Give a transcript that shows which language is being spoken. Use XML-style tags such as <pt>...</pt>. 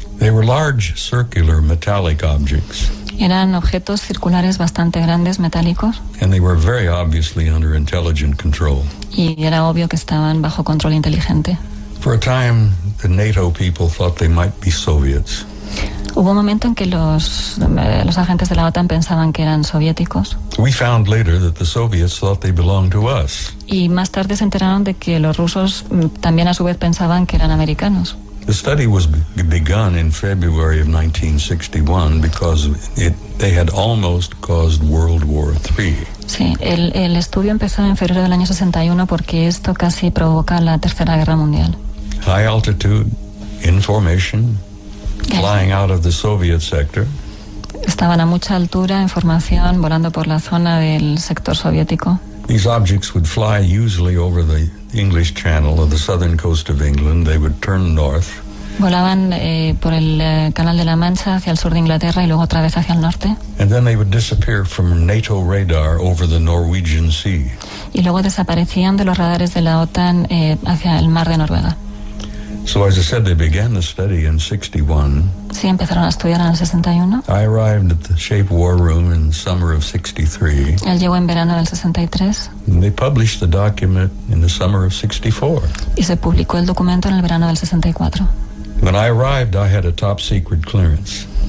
<en>They were large circular metallic objects.</en> <es>Eran objetos circulares bastante grandes, metálicos.</es> <en>And they were very obviously under intelligent control.</en> <es>Y era obvio que estaban bajo control inteligente.</es> <en>For a time, the NATO people thought they might be Soviets.</en> <es>Hubo un momento en que los agentes de la OTAN pensaban que eran soviéticos.</es> <en>We found later that the Soviets thought they belonged to us.</en> <es>Y más tarde se enteraron de que los rusos también a su vez pensaban que eran americanos.</es> <en>The study was begun in February of 1961 because they had almost caused World War III.</en> <es>Sí, el estudio empezó en febrero del año 61 porque esto casi provoca la Tercera Guerra Mundial.</es> <en>High altitude, in formation, flying out of the Soviet sector.</en> <es>Estaban a mucha altura, en formación, volando por la zona del sector soviético.</es> <en>These objects would fly usually over the English Channel or the southern coast of England. They would turn north.</en> <es>Volaban por el Canal de la Mancha hacia el sur de Inglaterra y luego otra vez hacia el norte.</es> <en>And then they would disappear from NATO radar over the Norwegian Sea.</en> <es>Y luego desaparecían de los radares de la OTAN hacia el mar de Noruega.</es> <en>So as I said, they began the study in 61.</en> <es>Sí, empezaron a estudiar en el 61.</es> <en>I arrived at the Shape War Room in summer of 63.</en> <es>Él llegó en verano del 63.</es> <en>And they published the document in the summer of 64.</en> <es>Y se publicó el documento en el verano del 64.</es> <en>When I arrived, I had a top secret clearance.</en>